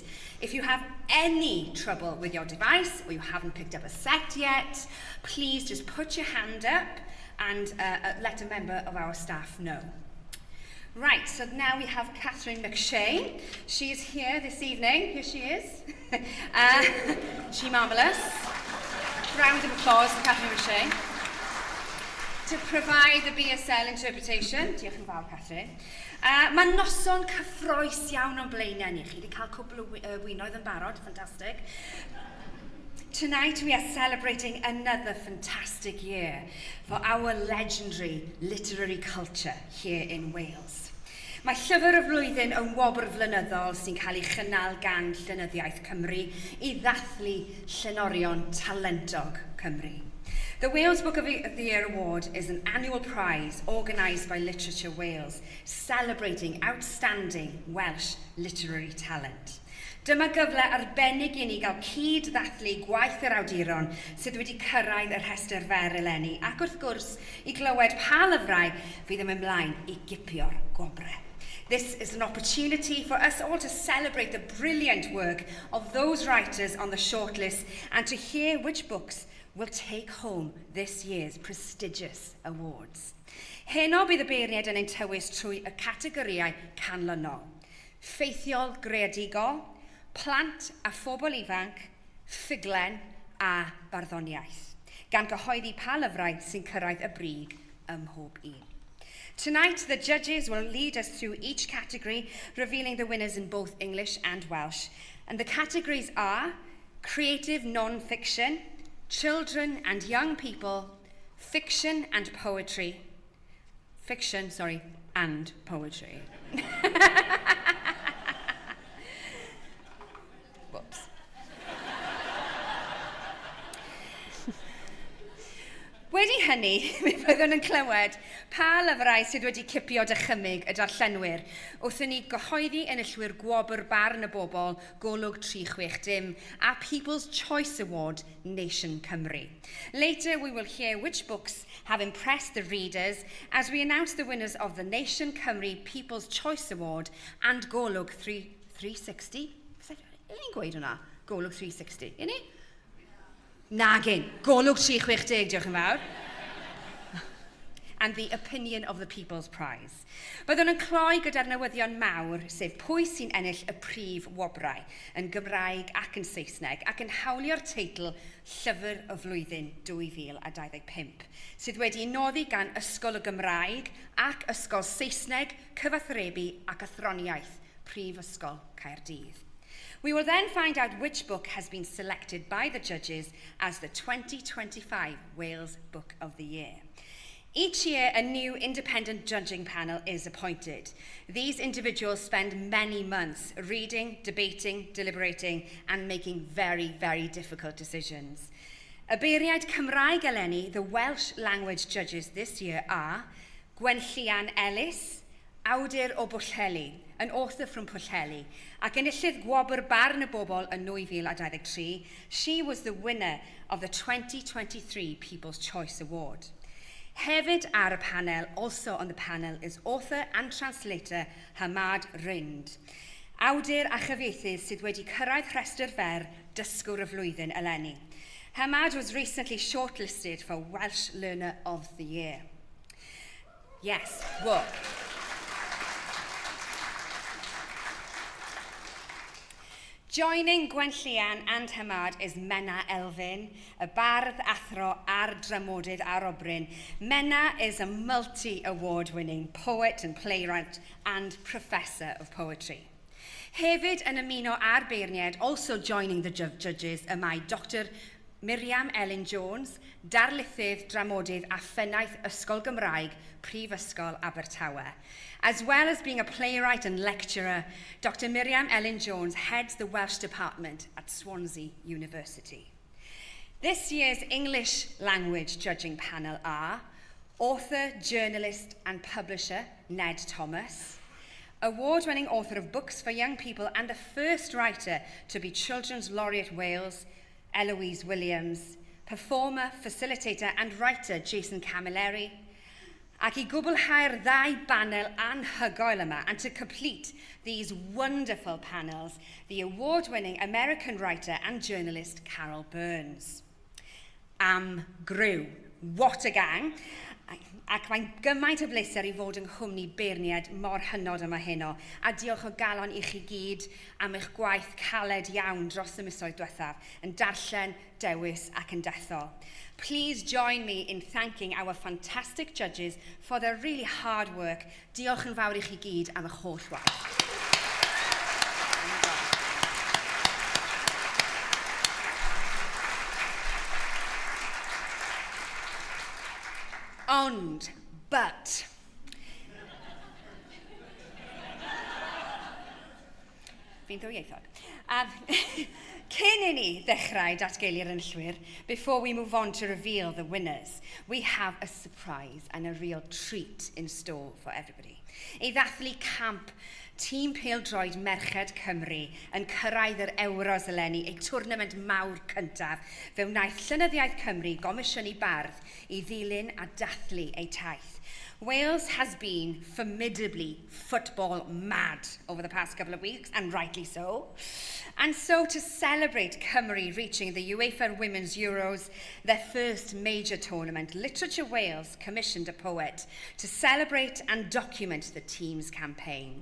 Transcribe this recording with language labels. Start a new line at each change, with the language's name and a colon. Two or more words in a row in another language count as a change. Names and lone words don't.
English: If you have any trouble with your device or you haven't picked up a set yet, please just put your hand up and let a member of our staff know. Right, so now we have Catherine McShane. She is here this evening. Here she is. She's marvellous. Round of applause for Catherine McShane. To provide the BSL interpretation.
Welsh: Diolch yn fawr, Catherine. Mae noson cyffroes iawn o'n blaenau ni. Chi wedi cael cwbl o wynoedd yn barod.
English: Fantastic. Tonight we are celebrating another fantastic year for our legendary literary culture here in Wales.
Welsh: Mae Llyfr y Flwyddyn yn wobr flynyddol sy'n cael ei chynnal gan Llenyddiaeth Cymru I ddathlu llenorion talentog Cymru.
English: The Wales Book of the Year Award is an annual prize organised by Literature Wales, celebrating outstanding Welsh literary talent.
Welsh: Dyma gyfle arbennig I ni gael cyd-ddathlu gwaith yr awduron sydd wedi cyrraedd y rhestr fer eleni ac wrth gwrs I glywed pa lyfrau fydd yn ymlaen I gipio'r gobre.
English: This is an opportunity for us all to celebrate the brilliant work of those writers on the shortlist and to hear which books will take home this year's prestigious awards.
Welsh: Heno bydd y beirniad yn ein tywys trwy y categoriau canlynol. Ffeithiol greadigol, plant a phobl ifanc, ffuglen a barddoniaeth, gan gyhoeddi pa lyfrau sy'n cyrraedd y brig ym mhob un.
English: Tonight, the judges will lead us through each category, revealing the winners in both English and Welsh. And the categories are creative non-fiction, children and young people, fiction and poetry. Fiction, sorry, and poetry. Whoops.
Welsh: Wedi hynny, mi byddwn yn clywed pa lyfrau sydd wedi cipio dychymyg y darllenwyr wrth i ni gyhoeddi enillwyr gwobr barn y bobl golwg 360 a People's Choice Award Nation Cymru.
English: Later we will hear which books have impressed the readers as we announce the winners of the Nation Cymru People's Choice Award and Golwg 360.
Welsh: Ni'n gweud hwnna? Golwg 360, yni? Nagin, Golwg 360, diolch yn fawr.
English: And the opinion of the People's Prize.
Welsh: Byddwn yn cloi gyda'r newyddion mawr, sef pwy sy'n ennill y prif wobrau yn Gymraeg ac yn Saesneg, ac yn hawlio'r teitl Llyfr y Flwyddyn 2025, sydd wedi noddi gan Ysgol y Gymraeg ac Ysgol Saesneg, Cyfathrebu ac Athroniaeth, Prifysgol Caerdydd.
English: We will then find out which book has been selected by the judges as the 2025 Wales Book of the Year. Each year, a new independent judging panel is appointed. These individuals spend many months reading, debating, deliberating, and making very, very difficult decisions.
Welsh: Y beiriad Cymraeg eleni,
English: the Welsh language judges this year are Gwenllian Ellis,
Welsh: awdur o Bwllheli,
English: an author from Pwllheli,
Welsh: ac enillydd gwobr barn y bobl yn 2023.
English: She was the winner of the 2023 People's Choice Award.
Welsh: Hefyd ar y panel,
English: also on the panel, is author and translator Hamad Rind,
Welsh: awdur a chyfieithydd sydd wedi cyrraedd rhestr fer Dysgwr y Flwyddyn eleni.
English: Hamad was recently shortlisted for Welsh Learner of the Year. Yes, well. Joining Gwenllian and Hamad is Menna Elfyn,
Welsh: a bardd, athro a'r dramodydd ar Obryn.
English: Menna is a multi-award-winning poet and playwright and professor of poetry.
Welsh: Hefyd yn ymuno a'r beirniad,
English: also joining the judges,
Welsh: y mae Dr Miriam Elin Jones, darlithydd, dramodydd a phennaeth Ysgol Gymraeg, Prifysgol Abertawe.
English: As well as being a playwright and lecturer, Dr Miriam Elin Jones heads the Welsh department at Swansea University. This year's English language judging panel are author, journalist and publisher Ned Thomas, award-winning author of books for young people and the first writer to be Children's Laureate Wales, Eloise Williams, performer, facilitator and writer Jason Camilleri,
Welsh: ac I gwblhau'r ddau banel anhygoel yma,
English: and to complete these wonderful panels, the award-winning American writer and journalist Carol Burns.
Welsh: Am Grew,
English: what a gang!
Welsh: Ac mae'n gymaint o bleser I fod yng nghwmni beirniad mor hynod yma heno, a diolch o galon I chi gyd am eich gwaith caled iawn dros y misoedd diwethaf, yn darllen, dewis ac yn dethol.
English: Please join me in thanking our fantastic judges for their really hard work.
Welsh: Diolch yn fawr I chi gyd am eich holl waith. Ond, but, fi'n ddwyieithog. Cyn I ni ddechrau datgeulu'r enillwyr,
English: before we move on to reveal the winners, we have a surprise and a real treat in store for everybody.
Welsh: I ddathlu camp Tîm Pêl-droed Merched Cymru yn cyrraedd yr Euros eleni, ei twrnament mawr cyntaf, fe wnaeth Llenyddiaeth Cymru gomisiynu bardd I ddilyn a dathlu ei taith.
English: Wales has been formidably football mad over the past couple of weeks, and rightly so. And so to celebrate Cymru reaching the UEFA Women's Euros, their first major tournament, Literature Wales commissioned a poet to celebrate and document the team's campaign.